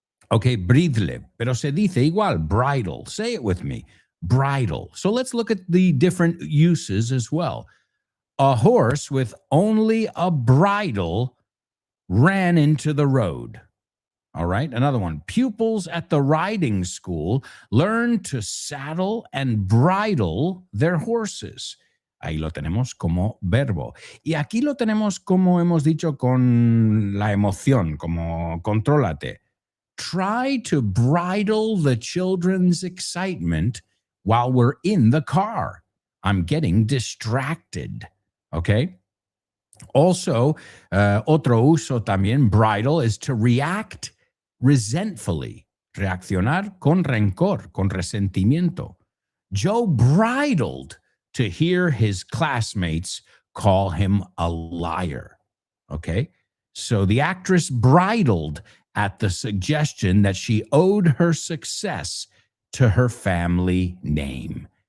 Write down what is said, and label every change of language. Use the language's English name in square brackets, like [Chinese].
[Spanish] Okay, bridle, pero se dice igual, bridal. [English] Say it with me, bridal. So let's look at the different uses as well. A horse with only a bridle ran into the road. All right, another one. Pupils at the riding school learn to saddle and bridle their horses. [Spanish] Ahí lo tenemos como verbo. Y aquí lo tenemos como hemos dicho con la emoción, como contrólate. [English] Try to bridle the children's excitement while we're in the car. I'm getting distracted. Okay. Also, otro uso también, bridle, is to react resentfully. [Spanish] Reaccionar con rencor, con resentimiento. [English] Joe bridled to hear his classmates call him a liar. Okay. So the actress bridled at the suggestion that she owed her success to her family name.